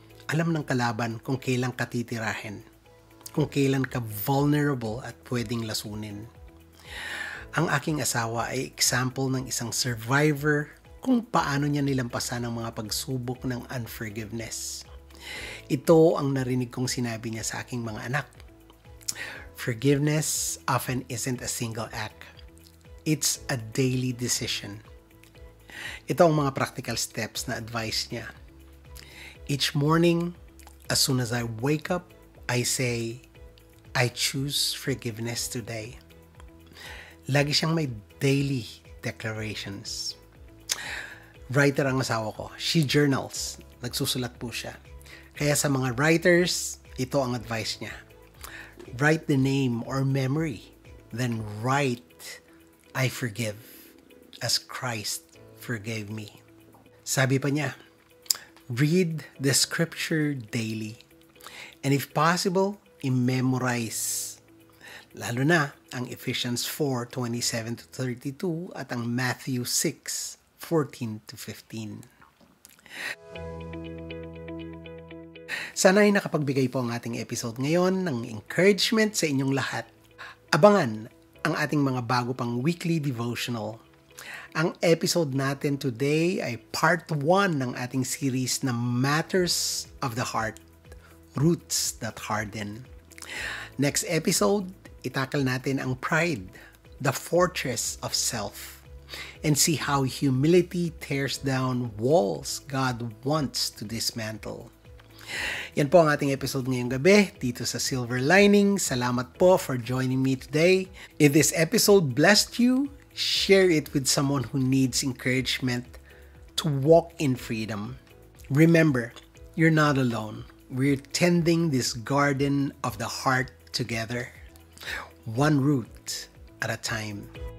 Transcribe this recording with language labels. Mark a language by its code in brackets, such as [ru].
[tl] Alam ng kalaban kung kailan ka titirahin, kung kailan ka vulnerable at pwedeng lasunin. Ang aking asawa ay example ng isang survivor kung paano niya nilampasan ang mga pagsubok ng unforgiveness. Ito ang narinig kong sinabi niya sa aking mga anak. [en] Forgiveness often isn't a single act. It's a daily decision. [tl] Ito ang mga practical steps na advice niya. [en] Each morning, as soon as I wake up, I say, I choose forgiveness today. [tl] Lagi siyang may daily declarations. Writer ang asawa ko. [en] She journals. [tl] Nagsusulat po siya. Kaya sa mga writers, ito ang advice niya. [en] Write the name or memory. Then write, I forgive, as Christ forgave me. [tl] Sabi pa niya, [en] read the scripture daily. And if possible, [tl] i-memorize. Lalo na ang Ephesians 4:27-32 at ang Matthew 6:14-15. Sana ay nakapagbigay po ang ating episode ngayon ng encouragement sa inyong lahat. Abangan ang ating mga bago pang weekly devotional. Ang episode natin today ay part 1 ng ating series na Matters of the Heart, Roots That Harden. [en] Next episode, [tl] itakal natin ang [en] pride, the fortress of self, and see how humility tears down walls God wants to dismantle. [tl] Yan po ang ating episode ngayong gabi dito sa Silver Lining. Salamat po [en] for joining me today. If this episode blessed you, share it with someone who needs encouragement to walk in freedom. Remember, you're not alone. We're tending this garden of the heart together, one root at a time.